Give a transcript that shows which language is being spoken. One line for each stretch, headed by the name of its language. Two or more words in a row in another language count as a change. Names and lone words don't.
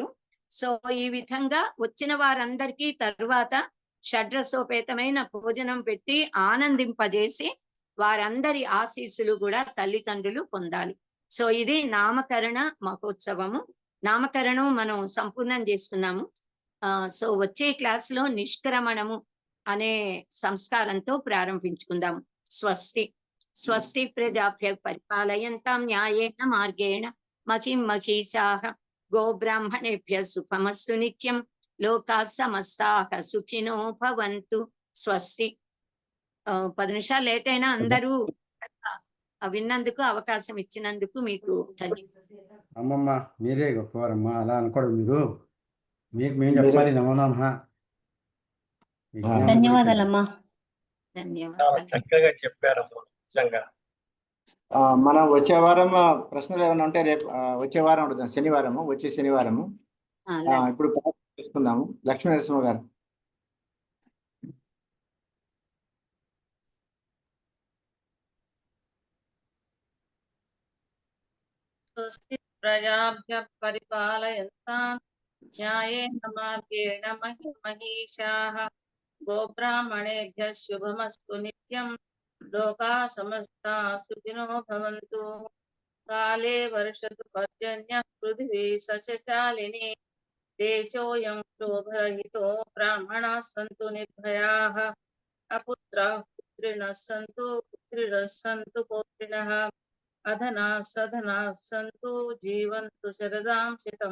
Telugu: సో ఈ విధంగా వచ్చిన వారందరికీ తరువాత షడ్రసోపేతమైన భోజనం పెట్టి ఆనందింపజేసి వారందరి ఆశీస్సులు కూడా తల్లిదండ్రులు పొందాలి. సో ఇది నామకరణ మహోత్సవము. నామకరణం మనం సంపూర్ణం చేస్తున్నాము. సో వచ్చే క్లాస్ లో నిష్క్రమణము అనే సంస్కారంతో ప్రారంభించుకుందాము.
Sanskrit: స్వస్తి. స్వస్తి ప్రజాభ్య పరిపాలయంతాం న్యాయేన మార్గేణ మహిం మహిషాః గోబ్రాహ్మణేభ్యః సుఖమస్తు నిత్యం. లోకాః సమస్తాః సుఖినో భవంతు. స్వస్తి.
Telugu: 10 నిమిషాలు లేట్ అయినా అందరూ విన్నందుకు, అవకాశం ఇచ్చినందుకు మీకు ధన్యవాదాలు. అమ్మమ్మ మీరే గొప్పవారమ్మా, అలా అనకూడదు. మీకు మేము చెప్పాలి. నమో నమః. ధన్యవాదాలమ్మా. ధన్యవాదాలు. చక్కగా చెప్పారమ్మా. నిజంగా మనం వచ్చే వారం ప్రశ్నలు ఏమైనా ఉంటే రేపు వచ్చే వారం అడుగుదాం. శనివారము, వచ్చే శనివారము. ఇప్పుడు చూసుకుందాము. లక్ష్మీ నరసింహ గారు.
Sanskrit: స్వస్తి ప్రజాభ్యః పరిపాలయంతాం న్యాయేన మార్గేణ మహిం మహిషాః గోబ్రాహ్మణేభ్యః శుభమస్తు నిత్యం. లోకాః సమస్తాః సుఖినో భవంతు. కాలే వర్షతు పర్జన్యః పృథివీ సస్యశాలినీ. దేశోऽयं క్షోభరహితో బ్రాహ్మణాः సంతు నిర్భయాः. అపుత్రాः పుత్రిణः సంతు పుత్రిణः సంతు పౌత్రిణः. అధనాः సధనాः సంతు జీవంతు శరదాం శతం.